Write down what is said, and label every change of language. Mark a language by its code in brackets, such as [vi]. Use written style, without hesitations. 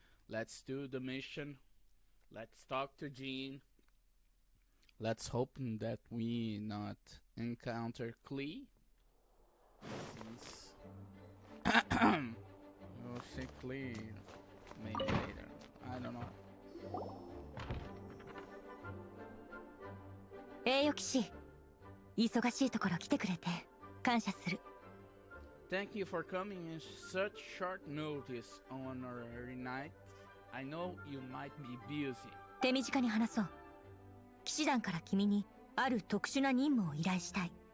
[en] Let's do the mission. Let's talk to Jean. Let's hope that we not encounter Klee. Since we'll see Klee maybe later. I don't know. [ja] 栄誉騎士、忙しいところ来てくれて感謝する。 [en] Thank you for coming in such short notice on our early night. I know you might be busy. [ja] 手短に話そう。騎士団から君にある特殊な任務を依頼したい。